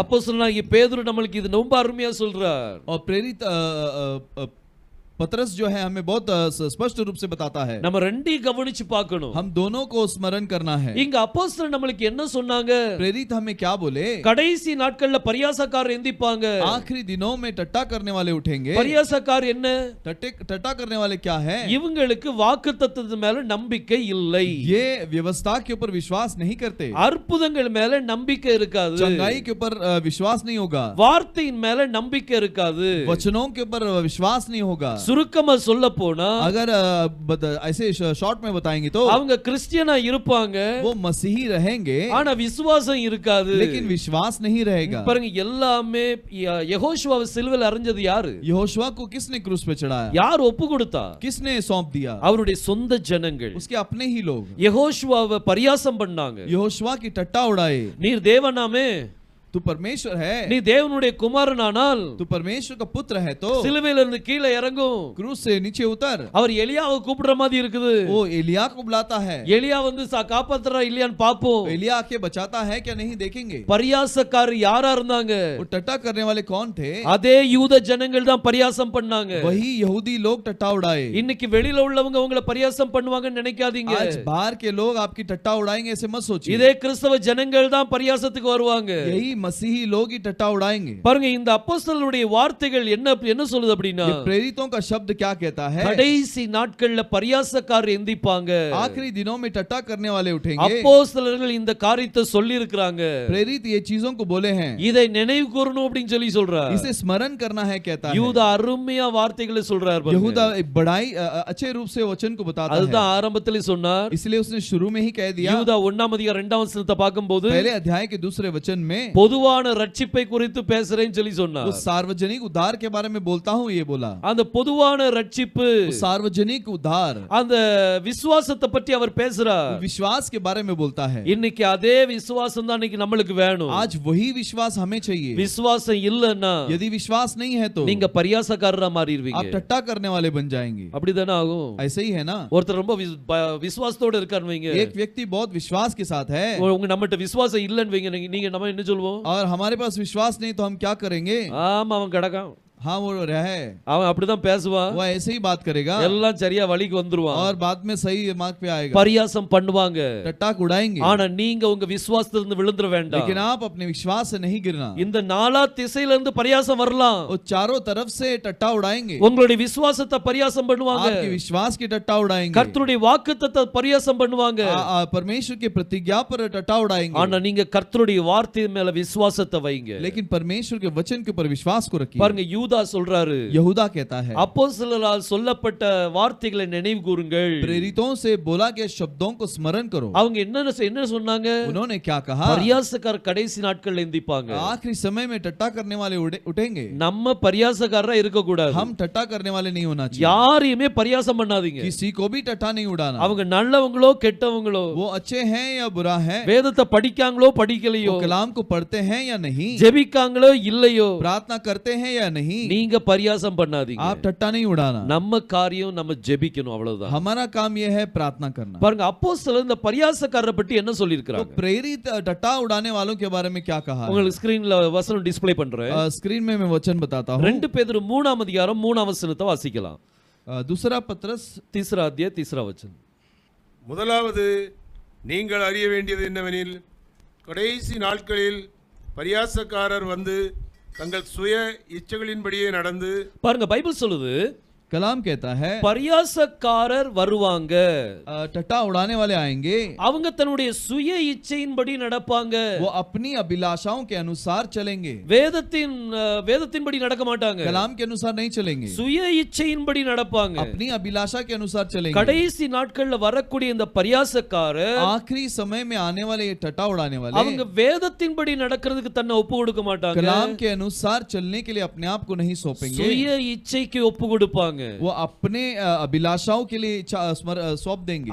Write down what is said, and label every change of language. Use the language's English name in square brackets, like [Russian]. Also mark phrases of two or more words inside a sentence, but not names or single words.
[Tamil] அப்போஸ்தலனாகிய பேதுரு நம்மளுக்கு இது ரொம்ப அருமையா சொல்றார். [Hindi] और प्रेरित पतरस जो है हमें बहुत स्पष्ट रूप से बताता है. [Tamil] நம்ம ரெண்டையும் கவனிச்சு பார்க்கணும். [Hindi] हम दोनों को स्मरण करना है. [Tamil] இங்க அப்போஸ்தலர் நம்மளுக்கு என்ன சொன்னாங்க? [Hindi] प्रेरित हमें क्या बोले? [Tamil] கடைசி நாட்கள்ல பரியாசக்காரர் எந்திப்பாங்க. [Hindi] आखिरी दिनों में टट्टा करने वाले उठेंगे. [Tamil] பரியாசக்கார் என்ன? [Hindi] टट्टा करने वाले क्या है? [Tamil] இவங்களுக்கு வாக்குத்தத்தத்து மேல நம்பிக்கை இல்லை. [Hindi] ये व्यवस्था के ऊपर विश्वास नहीं करते. [Tamil] அற்புதங்கள் மேல நம்பிக்கை இருக்காது. [Hindi] चंगाई के ऊपर विश्वास नहीं होगा. [Tamil] வார்த்தையின் மேல நம்பிக்கை இருக்காது. [Hindi] वचनों के ऊपर विश्वास नहीं होगा. [Tamil] சுருக்கமா சொல்ல போனா [Hindi] अगर ऐसे शॉर्ट में बताएंगे तो [Tamil] அவங்க கிறிஸ்டியனா இருப்பாங்க, [Hindi] वो मसीही रहेंगे, [Tamil] ஆனா விசுவாசம் இருக்காது. [Hindi] लेकिन विश्वास नहीं रहेगा. [Tamil] பாருங்க, எல்லாமே யெகோஷுவாவை சிலுவையில் அறைஞ்சது யாரு? [Hindi] यहोशुआ को किसने क्रूस पे चढ़ाया? [Tamil] யார் ஒப்பு கொடுத்தா? [Hindi] किसने सौंप दिया? [Tamil] அவருடைய சொந்த ஜனங்கள் [Hindi] उसके अपने ही लोग [Tamil] யெகோஷுவாவை பரியாசம் பண்ணாங்க. [Hindi] यहोशुआ की टट्टा उड़ाए. [Tamil] நீர் தேவனாமே, [Hindi] तू परमेश्वर है, [Tamil] நீ தேவனுடைய குமாரனானால் [Hindi] तू परमेश्वर का पुत्र है तो [Tamil] சிலுவையில இருந்து கீழே இறங்கும். [Hindi] क्रूस से नीचे उतर. [Tamil] அவர் எலியாவை கூப்பிடுற மாதிரி இருக்குது. [Hindi] वो एलिया को बुलाता है. [Tamil] எலியா வந்து காப்பாத்துறா இல்லையான்னு பாப்போம். [Hindi] एलिया आके बचाता है क्या नहीं देखेंगे. [Tamil] பரியாசக்காரர் யாரா இருந்தாங்க? [Hindi] वो टट्टा करने वाले कौन थे? [Tamil] அதே யூத ஜனங்கள் தான் பரியாசம் பண்ணாங்க. [Hindi] वही यहूदी लोग टट्टा उड़ाए. [Tamil] இன்னைக்கு வெளியில உள்ளவங்க உங்களை பரியாசம் பண்ணுவாங்கன்னு நினைக்காதீங்க. [Hindi] आज बाहर के लोग आपकी टट्टा उड़ाएंगे ऐसे मत सोचिए. [Tamil] இதே கிறிஸ்தவ ஜனங்கள் தான் பரியாசத்துக்கு வருவாங்க. [Hindi] यही मसीही लोग ही टट्टा उड़ाएंगे. [Tamil] பாருங்க, இந்த அப்போஸ்தலருடைய வார்த்தைகள் என்ன சொல்லுது அப்படின்னா, [Hindi] ये प्रेरितों का शब्द क्या कहता है? [Tamil] கடைசி நாட்கள்ல பரியாசக்காரர் எந்திப்பாங்க. [Hindi] आखिरी दिनों में टट्टा करने वाले उठेंगे. [Tamil] அப்போஸ்தலர்கள் இந்த காரியத்தை சொல்லி இருக்கிறாங்க. [Hindi] प्रेरित ये चीजों को बोले हैं. [Tamil] இதை நினைவு கூறணும் அப்படின்னு சொல்லி சொல்றார். [Hindi] इसे स्मरण करना है कहता है. [Tamil] யூதா அருமையா வார்த்தைகளை சொல்றார். [Hindi] यहूदा एक बड़ाई अच्छे रूप से वचन को बताता है. [Tamil] அதுதான் ஆரம்பத்திலே சொன்னார். [Hindi] इसलिए उसने शुरू में ही कह दिया. [Tamil] யூதா 1 வசனத்தை பார்க்கும்போது [Hindi] पहले अध्याय के दूसरे वचन में [Tamil] பொதுவான ரட்சிப்பை குறித்து பேசுறேன்னு சொல்லி சொன்னார். [Hindi] उस सार्वजनिक उद्धार के बारे में बोलता हूं ये बोला. [Tamil] அந்த பொதுவான ரட்சிப்பு, [Hindi] सार्वजनिक उद्धार, [Tamil] அந்த விசுவாசத்தை பற்றி அவர் பேசுறார். [Hindi] विश्वास के बारे में बोलता है. [Tamil] இன்னைக்கு அதே விசுவாசம் தான் இன்னைக்கு நம்மளுக்கு வேணும். [Hindi] आज वही विश्वास हमें चाहिए. [Tamil] விசுவாசம் இல்லன்னா [Hindi] यदि विश्वास नहीं है तो [Tamil] நீங்க பரியாசக்காரரா மாறிடுவீங்க. [Hindi] आप टट्टा करने वाले बन जाएंगे. [Tamil] அப்படிதானே ஆகும். [Hindi] ऐसे ही है ना. [Tamil] ஒருத்தர் ரொம்ப விசுவாசத்தோட இருக்காருன்னு வைங்க. [Hindi] एक व्यक्ति बहुत विश्वास के साथ है [Tamil] உங்க நம்மட்ட விசுவாசம் இல்லன்னு வைங்க, நீங்க நம்ம என்ன சொல்வோம்? [Hindi] और हमारे पास विश्वास नहीं तो हम क्या करेंगे? [Tamil] ஆமா, அவன் கடக்கான். [Hindi] हाँ वो रहे, [Tamil] அவன் அப்படிதான் பேசுவான், [Hindi] वो ऐसे ही बात करेगा [Tamil] எல்லாம் சரியா வழிக்கு வந்துருவான், [Hindi] और बाद में सही मार्ग पे आएगा, [Tamil] பரியாசம் பண்ணுவாங்க. [Hindi] टट्टाक उड़ाएंगे। [Tamil] ஆனா நீங்க உங்க விசுவாசத்திலிருந்து விழுந்துற வேண்டாம். [Hindi] लेकिन आप अपने विश्वास से नहीं गिरना। [Tamil] இந்த நாலா திசையில இருந்து பரியாசம் வரலாம், [Hindi] वो चारों तरफ से टट्टा उड़ाएंगे, [Tamil] உங்களுடைய விசுவாசத்தை பரியாசம் பண்ணுவாங்க, [Hindi] आपके विश्वास की टट्टा उड़ाएंगे, [Tamil] கர்த்தருடைய வாக்குத்தத்தத்தை பரியாசம் பண்ணுவாங்க. [Hindi] परमेश्वर की प्रतिज्ञा पर टट्टा उड़ाएंगे। [Tamil] ஆனா நீங்க கர்த்தருடைய வார்த்தை மேல விசுவாசத்தை வைங்க. [Hindi] लेकिन परमेश्वर के वचन के ऊपर विश्वास को रखिए। [Tamil] பாருங்க, யூதா சொல்றாரு, [Hindi] यहूदा कहता है, [Tamil] அப்போஸ்தலரால் சொல்லப்பட்ட வார்த்தைகளை நினைவு கூறுங்கள். [Hindi] प्रेरितों से बोला गए शब्दों को स्मरण करो। [Tamil] அவங்க என்ன சொன்னாங்க? [Hindi] उन्होंने क्या कहा? [Tamil] பரியாசக்காரர் கடைசி நாட்கள்ல எந்திப்பாங்க. [Hindi] आखिरी समय में टट्टा करने वाले उठेंगे। [Tamil] நம்ம பரியாசக்காரரா இருக்க கூடாது. [Hindi] हम टट्टा करने वाले नहीं होना चाहिए। [Tamil] யாரையுமே பரியாசம் பண்ணாதீங்க. [Hindi] किसी को भी टट्टा नहीं उड़ाना। [Tamil] அவங்க நல்லவங்களோ கெட்டவங்களோ, [Hindi] वो अच्छे हैं या बुरा है, [Tamil] வேதத்தை படிக்காங்களோ படிக்கலையோ, [Hindi] वो कलाम को पढ़ते हैं या नहीं, [Tamil] ஜெபிக்காங்களோ இல்லையோ, [Hindi] प्रार्थना करते हैं या नहीं, [Tamil] நீங்க பரியாசம் பண்ணாதீங்க. [Hindi] आप टट्टा नहीं उड़ाना। [Tamil] நம்ம காரியம் நம்ம ஜெபிக்கணும், அவ்வளவுதான். [Hindi] हमारा काम यह है प्रार्थना करना। [Tamil] பாருங்க, அப்போஸ்தலர் இந்த பரியாசக்காரரை பற்றி என்ன [Hindi] तो [Tamil] சொல்லியிருக்காங்க? [Hindi] प्रेरित टट्टा उड़ाने वालों के बारे में क्या कहा है? [Tamil] உங்களுக்கு ஸ்கிரீன்ல வசனம் டிஸ்ப்ளே பண்றேன். [Hindi] स्क्रीन में मैं वचन बताता हूँ। [Tamil] 2 பேதுரு 3ஆம் அதிகாரம் 3ஆம் வசனத்தை வாசிக்கலாம். [Hindi] दूसरा पत्रस तीसरा अध्याय 3रा वचन. [Tamil] முதலாவது நீங்கள் அறிய வேண்டியது என்னவெனில், கடைசி நாட்களில் பரியாசக்காரர் வந்து தங்கள் சுய இச்சைகளின்படியே நடந்து, பாருங்க, பைபிள் சொல்லுது [Hindi] कलाम कहता है [Tamil] பரியாசக்காரர் வருவாங்க, [Hindi] टट्टा उड़ाने वाले आएंगे, [Tamil] அவங்க தன்னுடைய சுய இச்சையின்படி நடப்பாங்க, [Hindi] वो अपनी अभिलाषाओं के अनुसार चलेंगे, [Tamil] வேதத்தின்படி நடக்க மாட்டாங்க, [Hindi] कलाम के अनुसार नहीं चलेंगे, [Tamil] சுய இச்சையின்படி நடப்பாங்க. [Hindi] अपनी अभिलाषा के अनुसार चलेंगे। [Tamil] கடைசி நாட்கள்ல வரக்கூடிய இந்த பரியாசக்காரர் [Hindi] आखिरी समय में आने वाले ये टट्टा उड़ाने वाले [Tamil] அவங்க வேதத்தின்படி நடக்கிறதுக்கு தன்னை ஒப்பு கொடுக்க மாட்டாங்க, [Hindi] कलाम के अनुसार चलने के लिए अपने आप को नहीं सौंपेंगे, [Tamil] சுய இச்சைக்கு ஒப்பு கொடுப்பாங்க, [Hindi] वो अपने अभिलाषाओं के लिए सौंप देंगे,